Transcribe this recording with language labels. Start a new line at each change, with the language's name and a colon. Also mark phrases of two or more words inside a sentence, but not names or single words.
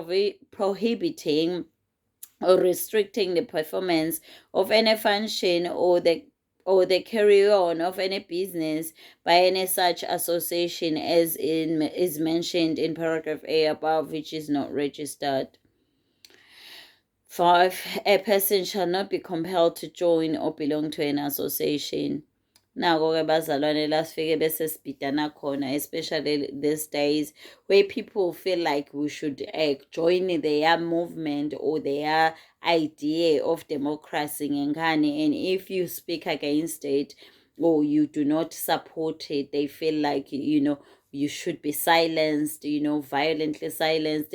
English: prohibiting or restricting the performance of any function or the carry on of any business by any such association as is mentioned in paragraph A above, which is not registered. 5. A person shall not be compelled to join or belong to an association.
Zulu: Nako-ke bazalwane la sifike bese sibhidana khona,
English: especially these days where people feel like we should join their movement or their idea of democracy ngengane, and if you speak against it or you do not support it, they feel like you should be silenced, violently silenced.